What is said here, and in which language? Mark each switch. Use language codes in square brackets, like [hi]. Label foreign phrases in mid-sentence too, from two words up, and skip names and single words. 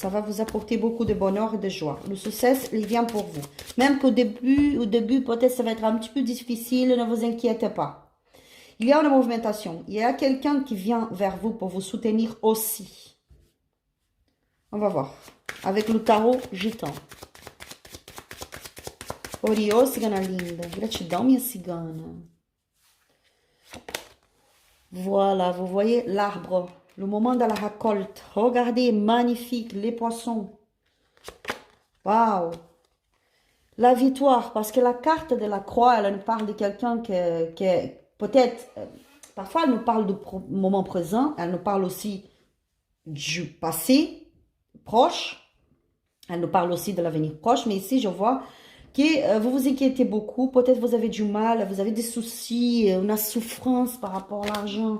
[fr] Ça va vous apporter beaucoup de bonheur et de joie. Le succès, il vient pour vous. Même qu'au début, peut-être ça va être un petit peu difficile, ne vous inquiétez pas. Il y a une movimentation. Il y a quelqu'un qui vient vers vous pour vous soutenir aussi. On va voir. Avec le tarot gitan. [pt] Oriô, cigana linda. Gratidão, minha cigana. [fr] Voilà, vous voyez l'arbre. Le moment de la récolte. Regardez, magnifique, les poissons. Waouh! La victoire, parce que la carte de la croix, elle nous parle de quelqu'un qui peut-être, parfois elle nous parle du moment présent, elle nous parle aussi du passé proche, elle nous parle aussi de l'avenir proche, mais ici je vois que vous vous inquiétez beaucoup, peut-être vous avez du mal, vous avez des soucis, une souffrance par rapport à l'argent.